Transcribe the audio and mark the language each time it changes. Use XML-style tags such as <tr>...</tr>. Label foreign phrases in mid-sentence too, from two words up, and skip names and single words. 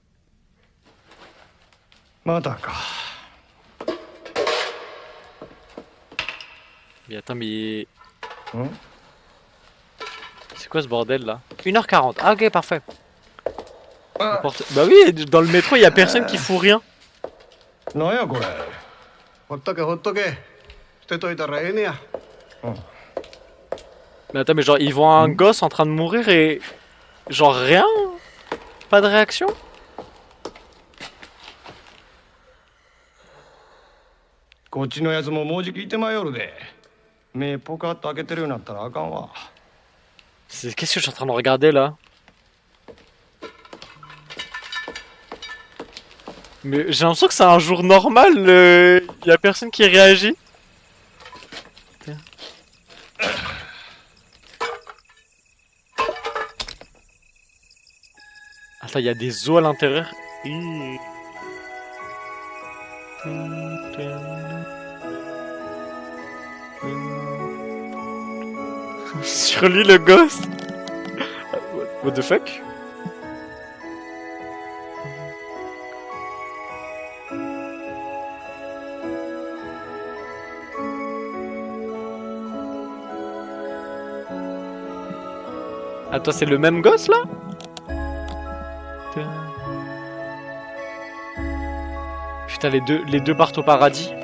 <ja>まだか</ja> <fr>Mais attends, mais... Hein? C'est quoi ce bordel, là? 1h40. Ah, ok, parfait. Ah. Bah oui, dans le métro, il y a personne qui fout rien.</fr> <ja>なんやこれほっとけほっとけ捨てといたらええねや</ja> <fr>Mais attends, mais genre, ils voient un gosse en train de mourir et... Genre, rien? Pas de réaction?</fr> <ja>こっちのやつももうじきいてまいよるで目ポカッと開けてるようになったらあかんわ</ja> <fr>Qu'est-ce que je suis en train de regarder, là? Mais j'ai l'impression que c'est un jour normal, y a personne qui réagit. Attends, il y a des os à l'intérieur. Sur lui, le ghost.</fr> <en>What the fuck?</en> <fr>Attends, c'est le même gosse là? Putain, les deux partent au paradis.</fr>